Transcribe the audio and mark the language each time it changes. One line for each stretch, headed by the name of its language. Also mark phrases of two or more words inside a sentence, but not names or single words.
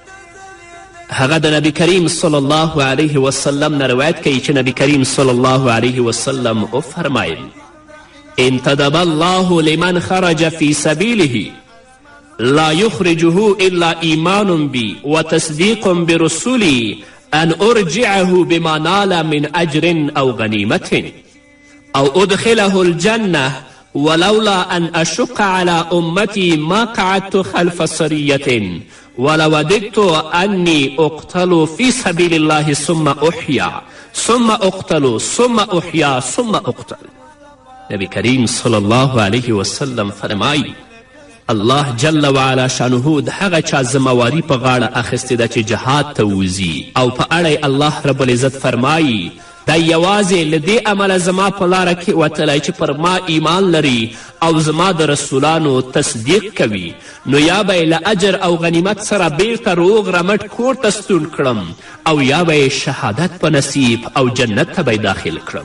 Pashto: هغه د نبی کریم
Arabic: صلی الله
Pashto: علیه وسلم نه روایت کوي چې نبی کریم صلی الله
Arabic: علیه وسلم وفرمایل: انتدب الله لمن خرج فی سبیله لا یخرجه الا ایمان بی و تصدیق برسولی ان ارجعه بما نال من اجر او غنیمت او ادخله الجنه ولولا أن أشق على أمتي ما قعدت خلف سرية ولوددت أني أقتل في سبيل الله ثم أحيا ثم أقتل ثم أحيا ثم أقتل.
Pashto: نبی کریم
Arabic: صلی الله علیه وسلم
Pashto: فرمایی: الله
Arabic: جل وعلا
Pashto: شانه د هغه چا ذمواري په غاړه اخیستې ده چې جهاد ته وځي او په اړه
Arabic: الله رب العزت
Pashto: فرمایی دا یوازې له دې عمله زما په لاره کې وتلی چې پر ما ایمان لري او زما د رسولانو تصدیق کوي، نو یا به یې له اجر او غنیمت سره بیرته روغ رمټ کور ته ستون کړم او یا به یې شهادت په نصیب او جنت ته به داخل کړم.